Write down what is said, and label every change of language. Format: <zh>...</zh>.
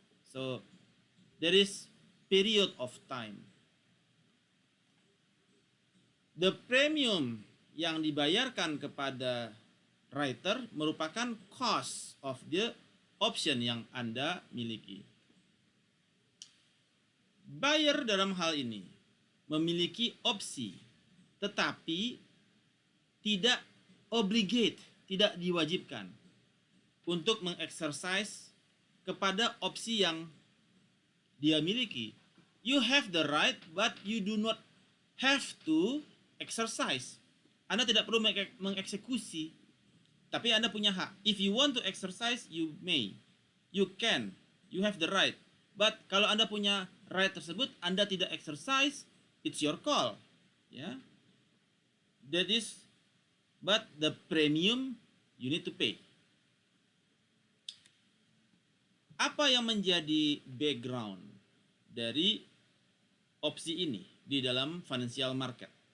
<en>So there is period of time. The premium</en> <id>yang dibayarkan kepada writer merupakan</id> <en>cost of the option</en> <id>yang Anda miliki. Buyer dalam hal ini memiliki opsi, tetapi tidak obligate, tidak diwajibkan untuk mengexercise kepada opsi yang dia miliki.</id> <en>You have the right, but you do not have to exercise.</en> <id>Anda tidak perlu mengeksekusi, tapi Anda punya hak.</id> <en>If you want to exercise, you may, you can, you have the right. But</en> <id>kalau Anda punya right tersebut, Anda tidak exercise,</id> <en>it's your call. That is, but the premium you need to pay.</en> <id>Apa yang menjadi background dari opsi ini di dalam financial market?</id>